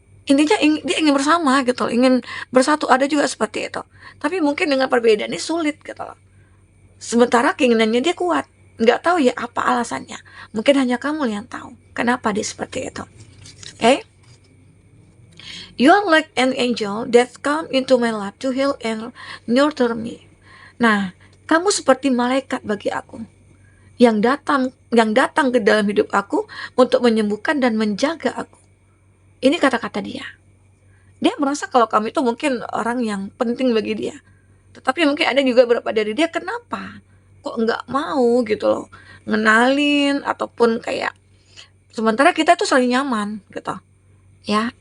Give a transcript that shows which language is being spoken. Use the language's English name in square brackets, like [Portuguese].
[Indonesian] Intinya dia ingin bersama gitu loh, ingin bersatu, ada juga seperti itu. Tapi mungkin dengan perbedaan ini sulit gitu loh. Sementara keinginannya dia kuat. Nggak tahu ya apa alasannya. Mungkin hanya kamu yang tahu kenapa dia seperti itu. Oke? Okay? [English] You are like an angel that come into my life to heal and nurture me. [Indonesian] Nah, kamu seperti malaikat bagi aku yang datang ke dalam hidup aku untuk menyembuhkan dan menjaga aku. Ini kata-kata dia. Dia merasa kalau kamu itu mungkin orang yang penting bagi dia. Tetapi mungkin ada juga beberapa dari dia, kenapa kok nggak mau gitu loh ngenalin ataupun kayak, sementara kita tuh saling nyaman gitu ya.